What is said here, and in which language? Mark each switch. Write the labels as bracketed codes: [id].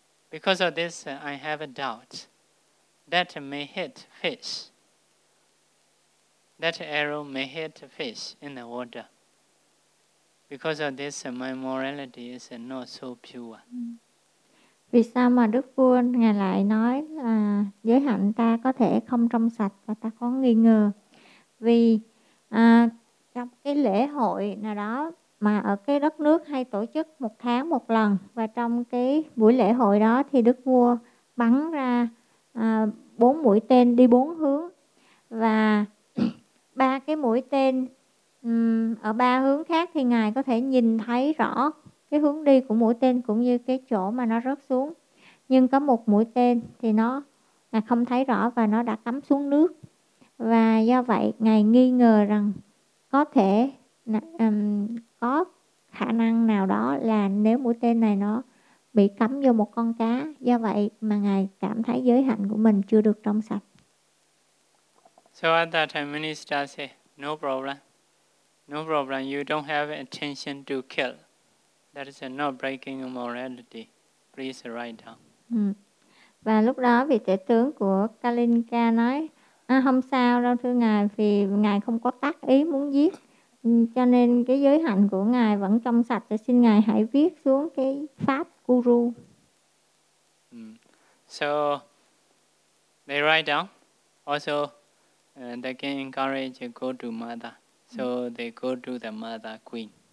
[en] Because of this, I have a doubt that may hit fish. That arrow may hit fish in the water. Because of this, my morality is not so pure. [vi] Vì sao mà Đức Vua Ngài lại nói là giới hạnh ta có thể không trong sạch và ta có nghi ngờ? Vì trong cái lễ hội nào đó mà ở cái đất nước hay tổ chức 1 tháng 1 lần, và trong cái buổi lễ hội đó thì Đức Vua bắn ra 4 mũi tên đi 4 hướng, và 3 cái mũi tên ở 3 hướng khác thì Ngài có thể nhìn thấy rõ cái hướng đi của mũi tên cũng như cái chỗ mà nó rớt xuống. Nhưng có 1 mũi tên thì nó Ngài không thấy rõ và nó đã cắm xuống nước. Và do vậy Ngài nghi ngờ rằng có thể có khả năng nào đó là nếu mũi tên này nó bị cắm vô một con cá. Do vậy mà Ngài cảm thấy giới hạnh của mình chưa được trong sạch. [en] So at that time, minister said, no problem. No problem, you don't have intention to kill. That is not breaking morality. Please write down. [vi] Và lúc đó vị tể tướng của Kalinka nói, không sao đâu thưa ngài, vì ngài không có tác ý muốn giết, cho nên cái giới hạnh của ngài vẫn trong sạch. Thì xin ngài hãy viết xuống cái pháp guru. [en] So they write down. Also, they can encourage go to mother. So they go to the mother queen.